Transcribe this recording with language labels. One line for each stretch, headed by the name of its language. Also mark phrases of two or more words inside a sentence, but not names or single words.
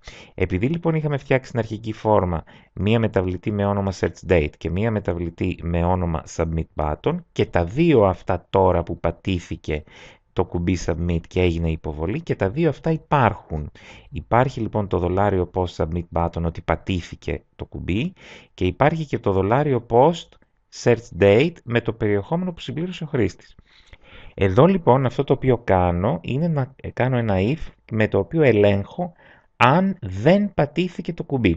Greek: Επειδή λοιπόν είχαμε φτιάξει στην αρχική φόρμα μία μεταβλητή με όνομα
English: search date
Greek: και μία μεταβλητή με όνομα
English: submit button
Greek: και τα δύο αυτά τώρα που πατήθηκε το κουμπί submit και έγινε υποβολή και τα δύο αυτά υπάρχουν. Υπάρχει λοιπόν το
English: $post submit button
Greek: ότι πατήθηκε το κουμπί και υπάρχει και το
English: $post search date
Greek: με το περιεχόμενο που συμπλήρωσε ο χρήστης. Εδώ λοιπόν αυτό το οποίο κάνω είναι να κάνω ένα if με το οποίο ελέγχω αν δεν πατήθηκε το κουμπί.